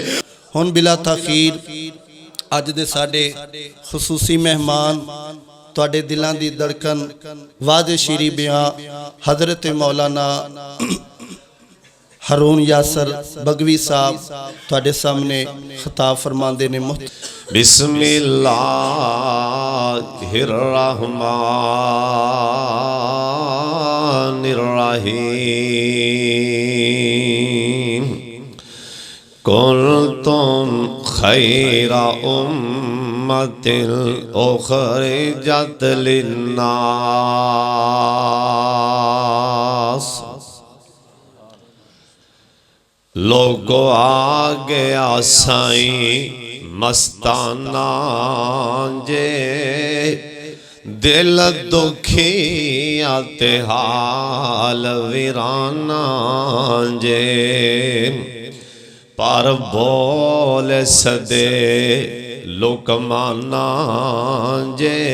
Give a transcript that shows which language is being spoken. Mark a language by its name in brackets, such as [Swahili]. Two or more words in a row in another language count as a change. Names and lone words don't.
[Punjabi] ہن بلا تاخیر اج دے ساڈے خصوصی مہمان تہاڈے دلاں دی دھڑکن وادے شیریں بیاں حضرت مولانا ہارون یاسر بغوی صاحب تہاڈے سامنے خطاب فرماندے نے. [Arabic] بسم الله الرحمن الرحيم كنتم خير أمة أخرجت للناس. [Punjabi] لوگو آ گیا سائیں مستانہ جے دل دکھی آتے حال ویرانہ جے پر بول سدے لقمانہ جے